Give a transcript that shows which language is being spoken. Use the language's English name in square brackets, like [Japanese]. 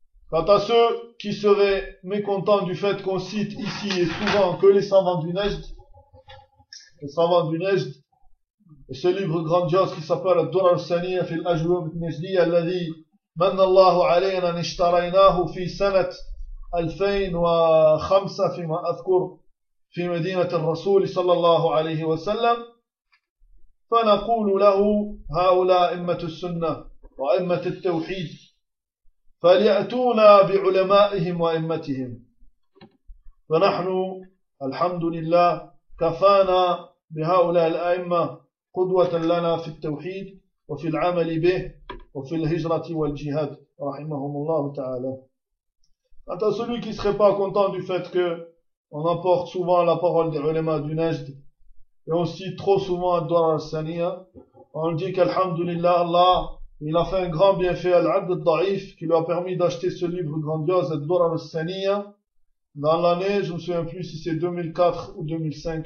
[French] Quant à ceux qui seraient mécontents du fait qu'on cite ici et souvent que les savants du Najd, les savants du Najd, et ce livre grandiose qui s'appelle « Durar Saniya fil Ajwab Najdi » [Arabic] alladhi mannallahu alayna nishtaraynahu fi sanat 2005 fima adhkur fi medinat al-Rasul sallallahu alayhi wa sallam, fanakoulu lahu haoula immatu sunnah wa immatu al-tawhid. فليأتونا بعلمائهم وأئمتهم فنحن الحمد لله كفانا بهؤلاء الأئمة قدوة لنا في التوحيد وفي العمل به وفي الهجرة والجهاد رحمهم الله تعالى. [French] Attends, celui qui serait pas content du fait que On apporte souvent la parole des ulémas du Najd, et aussi trop souvent à Dora al-Saniya. On dit qu'Alhamdulillah, Allah, il a fait un grand bienfait à l'Abd al-Da'if, qui lui a permis d'acheter ce livre grandiose, Dora al-Saniya, dans l'année, je me souviens plus si c'est 2004 ou 2005.